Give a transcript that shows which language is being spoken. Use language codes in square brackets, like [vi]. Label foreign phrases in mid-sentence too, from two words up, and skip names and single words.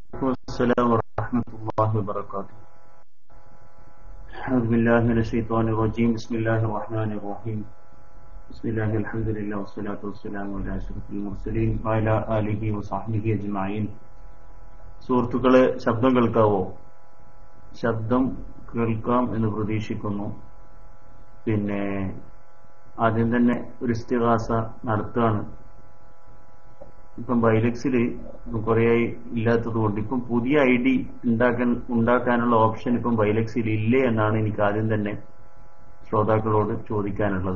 [ar] السلام ورحمة الله وبركاته. أعوذ بالله من الشيطان الرجيم. بسم الله الرحمن الرحيم. بسم الله الحمد لله والصلاة والسلام على أشرف المرسلين وعلى آله وصحبه أجمعين. [ml] സുഹൃത്തുക്കളെ, ശബ്ദം കേൾക്കാവോ? ശബ്ദം കേൾക്കാം എന്ന് പ്രതീക്ഷിക്കുന്നു. പിന്നെ ആദ്യം തന്നെ ഒരു ഇസ്തിഗാസ നടത്തുകയാണ്. ഇപ്പം ബൈലക്സിൽ കുറേയായി ഇല്ലാത്തത് കൊണ്ട് ഇപ്പം പുതിയ ID ഉണ്ടാക്കാനുള്ള ഓപ്ഷൻ ഇപ്പം ബൈലക്സിൽ ഇല്ലേ എന്നാണ് എനിക്ക് ആദ്യം തന്നെ ശ്രോതാക്കളോട് ചോദിക്കാനുള്ളത്.